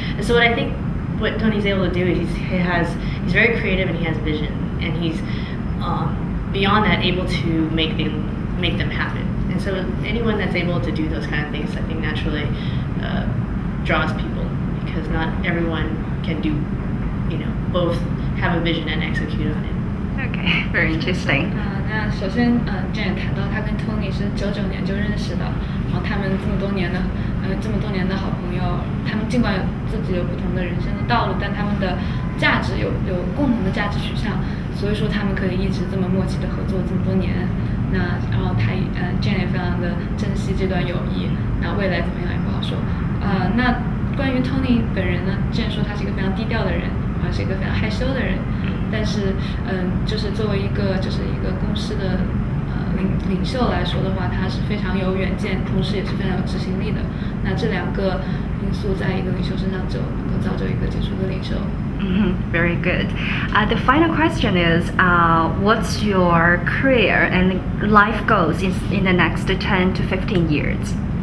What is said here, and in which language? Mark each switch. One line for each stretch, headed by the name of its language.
English: And so what Tony's able to do is he's very creative and he has vision, and he's beyond that able to make them happen. And so anyone that's able to do those kind of things, I think naturally draws people, because not everyone can do both have a vision and execute on it. Okay, very interesting.
Chinese: 那首先，Jenn 谈到他跟 Tony 是99年就认识的，然后他们这么多年的好朋友，他们尽管自己有不同的人生的道路，但他们的价值有共同的价值取向，所以说他们可以一直这么默契的合作这么多年。那然后Jenn 也非常的珍惜这段友谊，那未来怎么样也不好说。那关于 Tony 本人呢，Jenn 说他是一个非常低调的人。是一个非常害羞的人，但是就是作为一个公司的领袖来说的话，他是非常有远见，同时也是非常有执行力的。那这两个因素在一个领袖身上就能够造就一个杰出的领袖。
English: Very good. The final question is, what's your career and life goals in the next 10 to 15 years?